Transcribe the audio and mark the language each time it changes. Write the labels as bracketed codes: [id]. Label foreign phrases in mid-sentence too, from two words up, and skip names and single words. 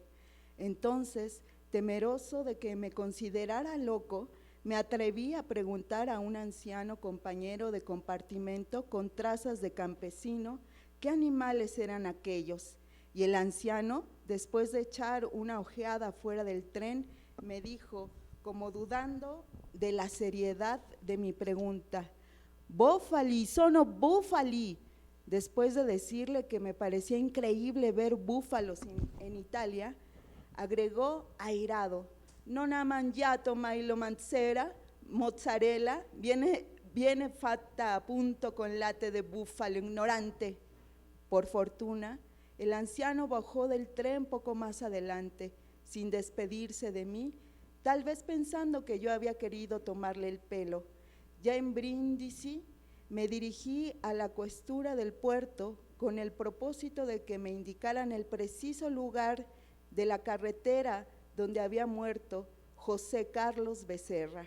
[es] Entonces, temeroso de que me considerara loco, me atreví a preguntar a un anciano compañero de compartimento con trazas de campesino qué animales eran aquellos, y el anciano, después de echar una ojeada fuera del tren, me dijo, como dudando de la seriedad de mi pregunta: [it] «Búfali, sono búfali». [es] Después de decirle que me parecía increíble ver búfalos en Italia, agregó airado: [it] «Non ha mangiato mai lo mozzarella, viene fatta appunto con latte de búfalo, ignorante». [es] Por fortuna, el anciano bajó del tren poco más adelante, sin despedirse de mí, tal vez pensando que yo había querido tomarle el pelo. Ya en Brindisi me dirigí a la questura del puerto con el propósito de que me indicaran el preciso lugar de la carretera donde había muerto José Carlos Becerra.